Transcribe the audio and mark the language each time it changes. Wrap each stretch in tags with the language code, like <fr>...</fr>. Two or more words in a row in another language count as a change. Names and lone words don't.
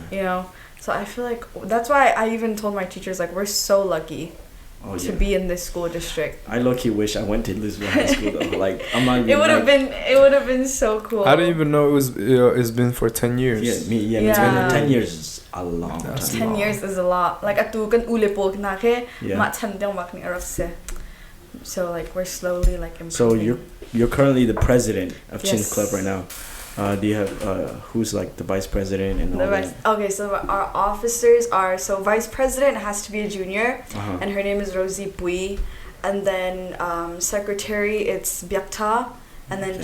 <en>You know, so I feel like that's why I even told my teachers like we're so lucky to be in this school district. I low-key wish I went to Louisville High School though. Like I'm not even It would have been so cool. I didn't even know it was. It's been for 10 years. Yeah, Yeah. 10 years is a long time. 10 years is a lot. Like</en> <cfm>atu kan ulipo na ke</cfm> <en>Yeah.</en> <cfm>ma chandang wak ni araf se.</cfm> <en>So like we're slowly like improving. So you're currently the president of Chin Yes. Club right now. Do you have who's like the vice president and all that? Okay, so our officers are, so vice president has to be a junior, Uh-huh. and her name is Rosie Bui, and then secretary it's Byakta, and then</en>